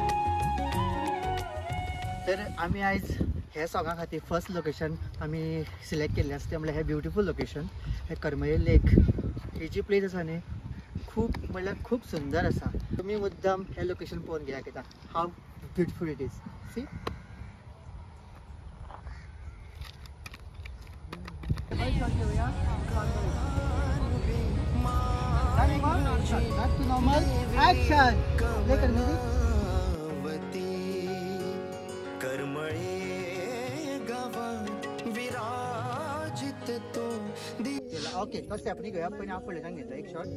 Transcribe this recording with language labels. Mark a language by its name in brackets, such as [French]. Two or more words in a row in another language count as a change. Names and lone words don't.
[Konkani] तर आमी आयज हे सॉंगा खातीर [English] first location [Konkani] आमी सिलेक्ट केल्लें आसा तें म्हणल्यार हे [English] beautiful location. [Konkani] हे करमळे लेक. ही जी प्लेस आसा न्ही खूब सुंदर आसा. तुमी मुद्दाम हे लोकेशन पळोवन घेया कित्याक [English] how beautiful it is. See normal action play कर म्युझिक. OK first [Marathi] आपण घेऊया पण आपण पुढे घेतो एक शॉट.